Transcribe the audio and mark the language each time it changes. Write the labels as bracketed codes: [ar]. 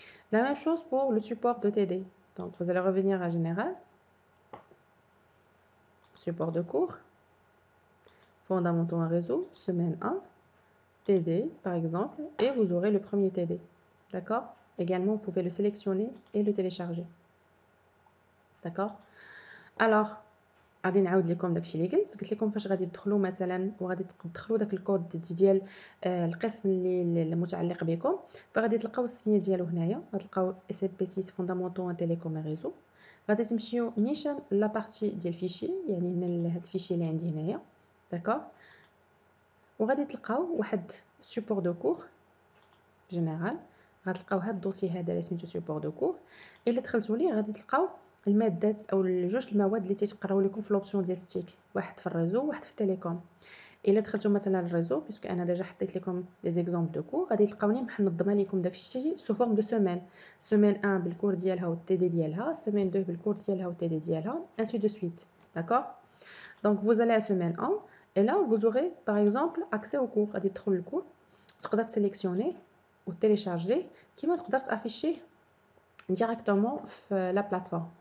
[fr] La même chose pour le support de TD. Donc vous allez revenir à Général, support de cours, fondamentaux en réseau, semaine 1, TD par exemple, et vous aurez le premier TD. D'accord? Également, vous pouvez le sélectionner et le télécharger. d'accord. [ar] alors غادي نعاود لكم داكشي اللي قلت لكم فاش غادي تدخلوا مثلا وغادي تدخلوا داك الكود ديال القسم اللي المتعلق بكم، فغادي تلقاو السميه ديالو هنايا، غتلقاو اس ام بي 6 فوندامونتو ان تيليكوم ريزو. غادي تمشيو نيشان لا بارتي ديال الفيشي، يعني هنا هاد الفيشي اللي عندي هنايا، داكوغ. وغادي تلقاو واحد سوبور دو كور جينيرال، غتلقاو هاد الدوسي هذا اللي سميتو سوبور دو كور. الا دخلتوا ليه غادي تلقاو المادات او جوج المواد اللي تيتقراو لكم في لوبسيون ديال ستيك، واحد في الريزو وواحد في التيليكوم. الا دخلتوا مثلا الريزو، باسكو انا ديجا حطيت لكم لي زيكزامبل دو كور، غادي تلقاوني منظمه لكم داكشي سو فورم دو سيمين. سيمين 1 بالكور ديالها والتي دي ديالها، سيمين 2 بالكور ديالها والتي دي ديالها، [fr] ainsi de suite. d'accord. donc vous allez à semaine 1 et là vous aurez par exemple accès au cours. [ar] غادي تدخل الكور، تقدر تسيليكسيوني وتيليشارجي كيما تقدر تافيشيه ديريكتومون في لا بلاتفورم.